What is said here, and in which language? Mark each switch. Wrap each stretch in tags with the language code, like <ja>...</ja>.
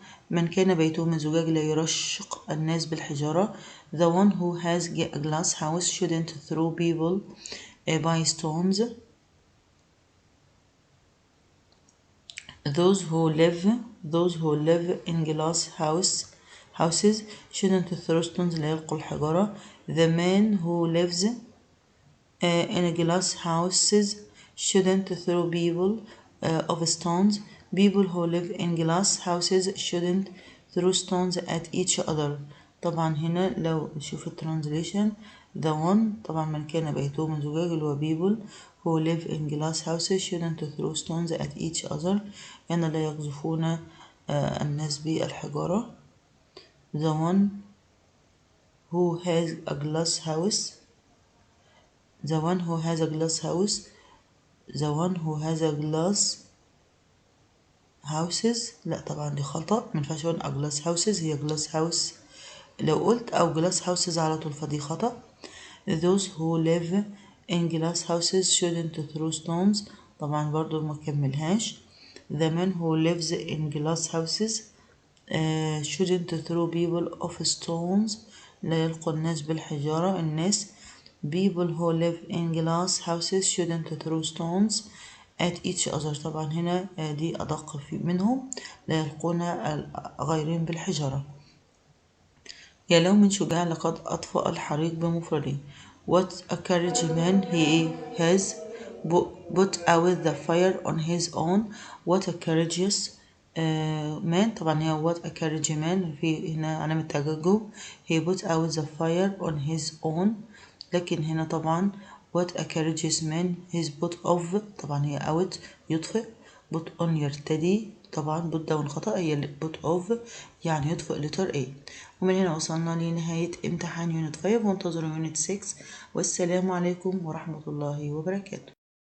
<ar>من كان بيته من زجاج لا يرشق الناس بالحجارة.</ar> <en>The one who has a glass house shouldn't throw people by stones. Those who live in glass houses shouldn't throw stones</en> <ar>لا يلقوا الحجارة.</ar> <en>The man who lives in glass houses shouldn't throw people of stones. People who live in glass houses shouldn't throw stones at each other.</en> <ar>طبعا هنا لو نشوف الترانزليشن</ar> <en>the one</en> <ar>طبعا من كان بيته من زجاج اللي هو</ar> <en>people who live in glass houses shouldn't throw stones at each other</en> <ar>يعني لا يقذفون الناس بالحجارة.</ar> <en>the one who has a glass house the one who has a glass house the one who has a glass houses</en> <ar>لا طبعا دي خطأ، منفعش اقول</ar> <en>a glass houses، هي glass house</en> <ar>لو قلت أو</ar> <en>glass houses</en> <ar>على طول فدي خطأ.</ar> <en>those who live in glass houses shouldn't throw stones</en> <ar>طبعا برضو ما كملهاش.</ar> <en>the man who lives in glass houses shouldn't throw people of stones</en> <ar>لا يلقوا الناس بالحجارة.</ar> <en>الناس people who live in glass houses shouldn't throw stones at each other</en> <ar>طبعا هنا دي أدق منهم لا يلقون غيرهم بالحجارة. يا لو من شجاع لقد أطفأ الحريق بمفرده.</ar> <en>What a courage man he has put out the fire on his own. What a courageous man طبعا هي what a courage man</en> <ar>في هنا علامة تعجب.</ar> <en>he put out the fire on his own</en> <ar>لكن هنا طبعا</ar> <en>what a courageous man his put off طبعا هي out يطفئ put on</en> <ar>يرتدي طبعا</ar> <en>put down خطأ هي put off</en> <ar>يعني يطفئ</ar> <en>letter A.</en> <ar>ومن هنا وصلنا لنهاية امتحان يونت 5 وانتظروا يونت 6 والسلام عليكم ورحمة الله وبركاته.</ar>